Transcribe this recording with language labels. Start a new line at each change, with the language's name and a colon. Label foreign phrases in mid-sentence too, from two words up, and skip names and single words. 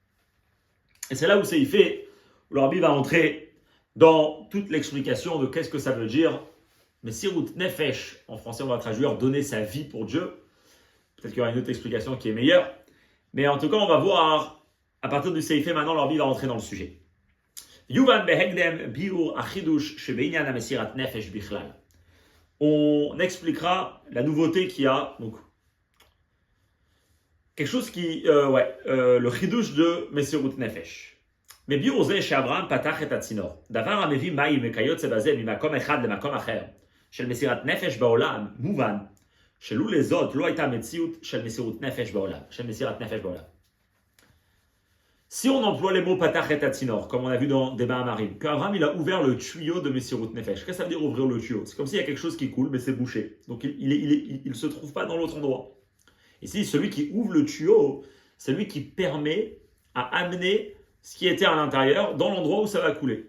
French: Et c'est là où Seifé, où le Rabbi va entrer dans toute l'explication de qu'est-ce que ça veut dire.
Hebrew: מסירות נפש,
French: en français on va traduire donner sa vie pour Dieu. Peut-être qu'il y aura une autre explication qui est meilleure. Mais en tout cas, on va voir, à partir du Seifé, maintenant le Rabbi va entrer dans le sujet.
Hebrew: יובן בהקדם ביאור החידוש שבענין מסירת נפש בכלל.
French: On expliquera la nouveauté qu'il y a, donc quelque chose qui, le chidush de
Hebrew: מסירות נפש. Mais ביאור זה שאברהם פתח את הצינור. דבר המביא מים וכיוצא בזה ממקום אחד למקום אחר של מסירת נפש בעולם מובן שלולא לזאת לא הייתה מציאות של מסירות נפש בעולם, של מסירת נפש בעולם.
French: Si on emploie les mots
Hebrew: פתח את הצינור,
French: comme on a vu dans Débat Amarim, qu'Abraham il a ouvert le tuyau de
Hebrew: מסירות נפש.
French: Qu'est-ce que ça veut dire ouvrir le tuyau ? C'est comme s'il y a quelque chose qui coule, mais c'est bouché. Donc il ne se trouve pas dans l'autre endroit. Ici, celui qui ouvre le tuyau, c'est lui qui permet à amener ce qui était à l'intérieur dans l'endroit où ça va couler.